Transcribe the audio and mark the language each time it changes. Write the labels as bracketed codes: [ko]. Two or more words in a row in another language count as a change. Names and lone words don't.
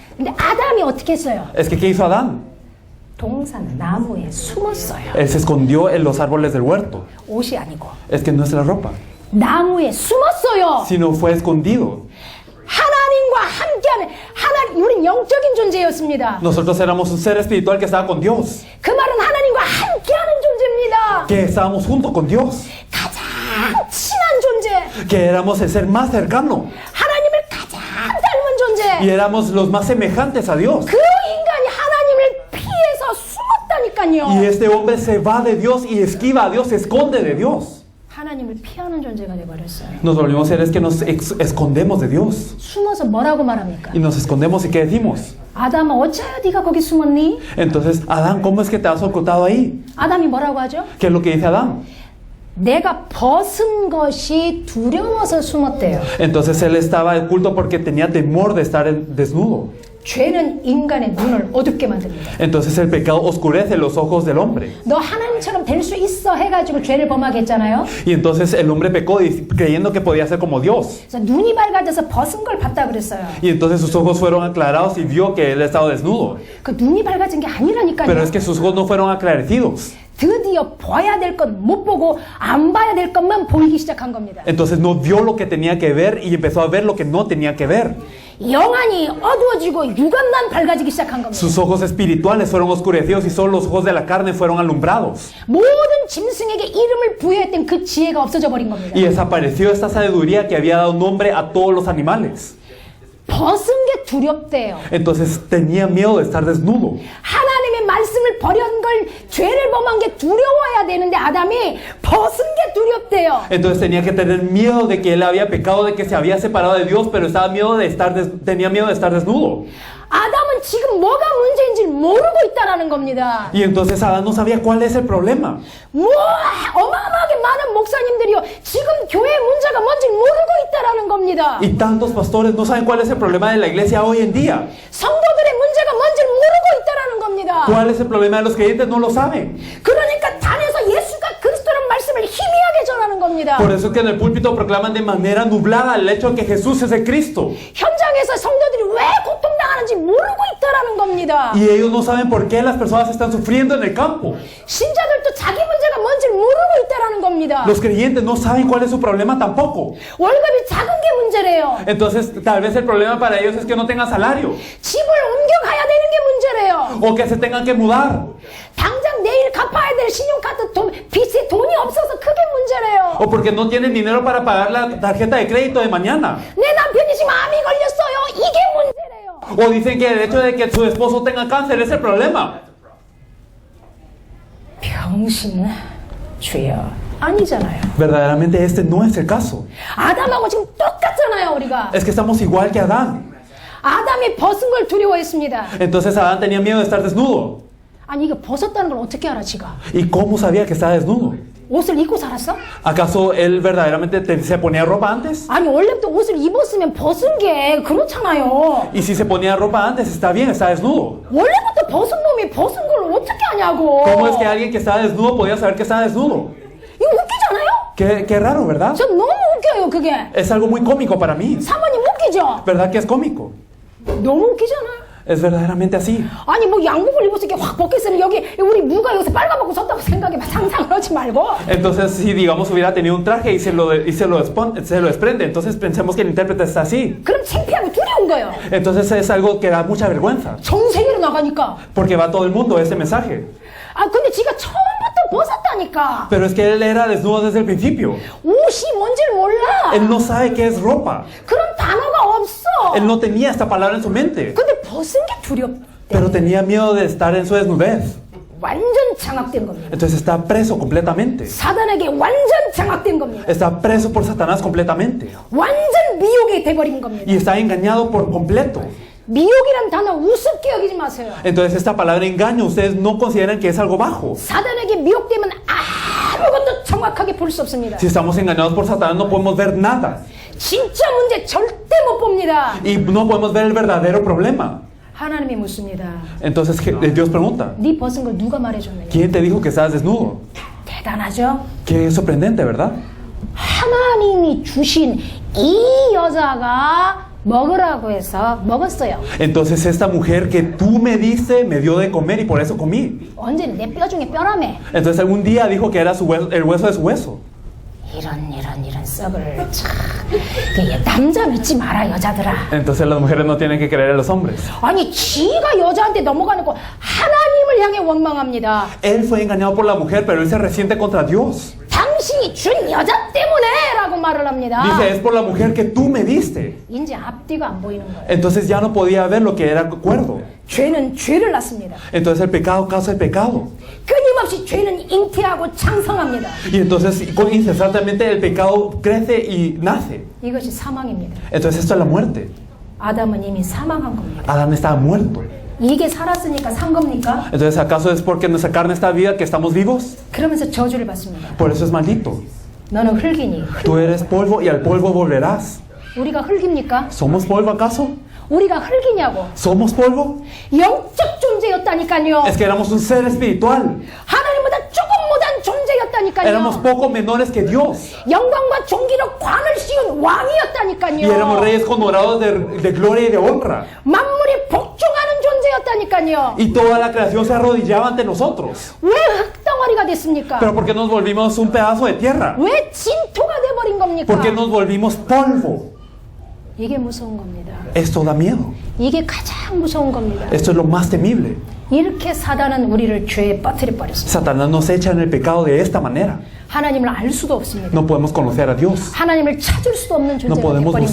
[ko] 근데 아담이 어떻게 했어요? [es] Es que ¿qué hizo Adán? [ko] 동산 나무에 숨었어요. [es] Él se escondió en los árboles del huerto. [ko] 옷이 아니고 [es] Es que no es la ropa, [ko] 나무에 숨었어요. [es] sino fue escondido. [ko] 하나님과 함께하는 하나님, 우린 영적인 존재였습니다. [es] Nosotros éramos un ser espiritual que estaba con Dios, [ko] 그 말은 하나님과 함께하는 존재입니다. [es] que estábamos junto con Dios, [ko] 가장 친한 존재, [es] que éramos el ser más cercano [ko] 하나님을 가장 닮은 [es] y [ko] 존재. [es] éramos los más semejantes a Dios. [ko] 그 인간이 하나님을 피해서 숨었다니까요. [es] Y este hombre se va de Dios y esquiva a Dios, se esconde de Dios. [ko] 하나님을 피하는 존재가 되어버렸어요. [es] Nos volvimos seres que nos escondemos de Dios. [ko] 숨어서 뭐라고 말합니까? [es] Y nos escondemos y ¿qué decimos? [ko] 아담아 어째야 네가 거기 숨었니? [es] Entonces, Adán, ¿cómo es que te has ocultado ahí? [ko] 아담이 뭐라고 하죠? [es] ¿Qué es lo que dice Adán? [ko] 내가 벗은 것이 두려워서 숨었대요. [es] Entonces él estaba oculto porque tenía temor de estar desnudo. [ko] 죄는 인간의 눈을 어둡게 만듭니다. [es] Entonces el pecado oscurece los ojos del hombre. [ko] 너 하나님처럼 될 수 있어 해가지고 죄를 범하게 했잖아요. [es] Y entonces el hombre pecó creyendo que podía ser como Dios. [ko] 그래서 눈이 밝아져서 벗은 걸 봤다 그랬어요. [es] Y entonces sus ojos fueron aclarados y vio que él estaba desnudo. [ko] 그 눈이 밝아진 게 아니라니까요. [es] Pero es que sus ojos no fueron aclarecidos. [ko] 드디어 봐야 될 것 못 보고 안 봐야 될 것만 보이기 시작한 겁니다. [es] Entonces no vio lo que tenía que ver y empezó a ver lo que no tenía que ver. [ko] 영안이 어두워지고 육안만 밝아지기 시작한 겁니다. [es] Sus ojos espirituales fueron oscurecidos y solo los ojos de la carne fueron alumbrados. [ko] 모든 짐승에게 이름을 부여했던 그 지혜가 없어져 버린 겁니다. [es] Y desapareció esta sabiduría que había dado nombre a todos los animales. [ko] 벗은 게 두렵대요. [es] Entonces tenía miedo de estar desnudo. [ko] 하나님의 말씀을 버린 걸 죄를 범한 게 두려워야 되는데 아담이 벗은 게 두렵대요. [es] Entonces tenía que tener miedo de que él había pecado, de que se había separado de Dios, pero tenía miedo de estar desnudo. [ko] 아담은 지금 뭐가 문제인지 모르고 있다라는 겁니다. [es] Y entonces Adán no sabía cuál es el problema. [ko] 어마어마하게 많은 목사님들이요 지금 교회의 문제가 뭔지 모르고 있다라는 겁니다. [es] Y tantos pastores no saben cuál es el problema de la iglesia hoy en día. [ko] 성도들의 문제가 뭔지 모르고 있다라는 겁니다. [es] ¿Cuál es el problema de los creyentes? No lo saben. [ko] 그러니까 단에서 예수가 그리스도라는 말씀을 희미하게 전하는 겁니다. [es] Por eso es que en el púlpito proclaman de manera nublada el hecho de que Jesús es el Cristo. [ko] 현장에서 성도들이 왜 고통당하는지 모르고 있다라는 겁니다. [es] Y ellos no saben por qué las personas están sufriendo en el campo. [ko] 신자들도 자기 문제가 뭔지 모르고 있다라는 겁니다. [es] Los creyentes no saben cuál es su problema tampoco. [ko] 월급이 작은 게 문제래요. [es] Entonces tal vez el problema para ellos es que no tengan salario. [ko] 집을 옮겨가야 되는 게 문제래요. [es] O que se tengan que mudar. [ko] 당장 내일 갚아야 될 신용카드 빚에 돈이 없어서 그게 문제래요. [es] O porque no tienen dinero para pagar la tarjeta de crédito de mañana. [ko] 내 남편이 지금 암이 걸렸어요. 이게 문제래요. [es] O dicen que el hecho de que su esposo tenga cáncer es el problema. [ko] 병신 주여 아니잖아요. [es] Verdaderamente este no es el caso. [ko] 아담하고 지금 똑같잖아요 우리가. [es] Es que estamos igual que Adán. [ko] 아담이 벗은 걸 두려워했습니다. [es] Entonces Adán tenía miedo de estar desnudo. [ko] 아니 이거 벗었다는 걸 어떻게 알아 지가? [es] ¿Y cómo sabía que estaba desnudo? [ko] 옷을 입고 살았어? [es] ¿Acaso él verdaderamente se ponía ropa antes? [ko] 아니 원래부터 옷을 입었으면 벗은 게 그렇잖아요. [es] Y si se ponía ropa antes, está bien, está desnudo. [ko] 원래부터 벗은 놈이 벗은 걸 어떻게 하냐고. [es] ¿Cómo es que alguien que estaba desnudo podía saber que estaba desnudo? [ko] 이거 웃기잖아요? [es] Qué raro, ¿verdad? [ko] 저 너무 웃겨요 그게. [es] Es algo muy cómico para mí. [ko] 사모님 웃기죠? [es] ¿Verdad que es cómico? [ko] 너무 웃기잖아요. [es] Es verdaderamente así. [ko] 아니 뭐 양복을 입어서 이렇게 확 벗겼으면 여기 우리 무가 여기서 빨가벗고 섰다고 생각해 상상을 하지 말고. [es] Entonces, si digamos hubiera tenido un traje y se lo desprende, entonces pensemos que el intérprete está así. [ko] 그럼 창피하고 두려운 거예요. [es] Entonces es algo que da mucha vergüenza. [ko] 전 세계로 나가니까. [es] Porque va todo el mundo ese mensaje. [ko] 아 근데 지가 처음부터 벗었다니까. [es] Pero es que él era desnudo desde el principio. [ko] 옷이 뭔지를 몰라. [es] Él no sabe qué es ropa. [ko] 그런 단어가 없어. [es] Él no tenía esta palabra en su mente. [ko] 근데 벗은 게 두렵대. [es] Pero tenía miedo de estar en su desnudez. [ko] 완전 장악된 겁니다. [es] Entonces está preso completamente. [ko] 사단에게 완전 장악된 겁니다. [es] Está preso por Satanás completamente. [ko] 완전 미혹이 돼버린 겁니다. [es] Y está engañado por completo. [ko] 미혹이란 단어 우습게 여기지 마세요. [es] Entonces esta palabra engaño, ustedes no consideran que es algo bajo. [ko] 사단에게 미혹되면 아무것도 정확하게 볼 수 없습니다. [es] Si estamos engañados por Satanás no podemos ver nada. [ko] 진짜 문제 절대 못 봅니다. [es] Y no podemos ver el verdadero problema. [ko] 하나님이 묻습니다. [es] Entonces Dios pregunta, [ko] 네 벗은 걸 누가 말해줬느냐? [es] ¿quién te dijo que estabas desnudo? [ko] 대단하죠? [es] Qué sorprendente, ¿verdad? [ko] 하나님이 주신 이 여자가 먹으라고 해서 먹었어요. [es] Entonces esta mujer que tú me diste me dio de comer y por eso comí. [ko] 언제는 내 뼈 중에 뼈라며. [es] Entonces algún día dijo que era el hueso de su hueso. [ko] 이런 썩을 참. 남자 믿지 마라 여자들아. [es] Entonces las mujeres no tienen que creer a los hombres. [ko] 아니 지가 여자한테 넘어가는 거 하나님을 향해 원망합니다. [es] Él fue engañado por la mujer, pero él se resiente contra Dios. [ko] 당신이 준 여자 때문에 라고 말을 합니다. [es] Dice, es por la mujer que tú me diste. [ko] 이제 앞뒤가 안 보이는 거예요. [es] Entonces ya no podía ver lo que era cuerdo. [ko] 죄는 죄를 낳습니다. [es] Entonces el pecado causa el pecado. [ko] 끊임없이 죄는 잉태하고 창성합니다. [es] Y entonces incesantemente el pecado crece y nace. [ko] 이것이 사망입니다. [es] Entonces esto es la muerte. [ko] 아담은 이미 사망한 겁니다. [es] Adán estaba muerto. [ko] 이게 살았으니까 산 겁니까? [es] Entonces ¿acaso es porque nuestra carne está viva que estamos vivos? [ko] 그러면서 저주를 받습니다. [es] Por eso es maldito. [ko] 너는 흙이니. [es] Tú eres polvo y al polvo volverás. [ko] 우리가 흙입니까? [es] ¿Somos polvo acaso? [ko] 우리가 흙이냐고. [es] ¿Somos polvo? [ko] 영적 존재였다니까요. [es] Es que éramos un ser espiritual. [ko] 하나님보다 조금 못한 존재였다니까요. [es] Éramos poco menores que Dios. [ko] 영광과 존귀로 관을 씌운 왕이었다니까요. [es] Y éramos reyes honorados de gloria y de honra. [ko] 만물이 복종하는 존재였다니까요. [es] Y toda la creación se arrodillaba ante nosotros. [ko] 왜 흙덩어리가 됐습니까? [es] Pero ¿por qué nos volvimos un pedazo de tierra? [ko] 왜 진토가 돼버린 겁니까? [es] ¿Por qué nos volvimos polvo? [ko] 이게 무서운 겁니다. [es] Esto da miedo. [ko] 이게 가장 무서운 겁니다. [es] Esto es lo más temible. [ko] 이렇게 사단은 우리를 죄에 빠뜨려 버렸습니다. [es] Satanás nos echa en el pecado de esta manera. [ko] 하나님을 알 수도 없습니다. [es] No podemos conocer a Dios. [ko] 하나님을 찾을 수도 없는 [es] No [ko] 존재가 [es] podemos [ko] 돼버린